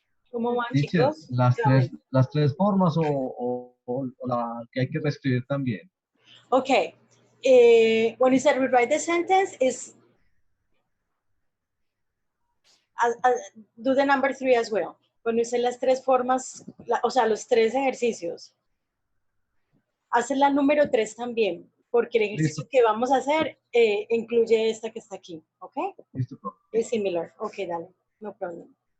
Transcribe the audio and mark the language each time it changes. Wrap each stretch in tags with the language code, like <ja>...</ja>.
<es>¿Cómo van,</es> <en>Teacher,</en> <es>chicos?</es> <en>Tell me.</en> <es>las tres formas o la que hay que reescribir también.</es> <en>Okay. When you said rewrite the sentence, is do the number 3 as well.</en> <es>Cuando hice las tres formas, o sea, los tres ejercicios, hace la número 3 también, porque el ejercicio Listo. que vamos a hacer incluye esta que está aquí, ¿ok? Listo, profe. Es similar. Ok, dale,</es> <en>no problem.</en>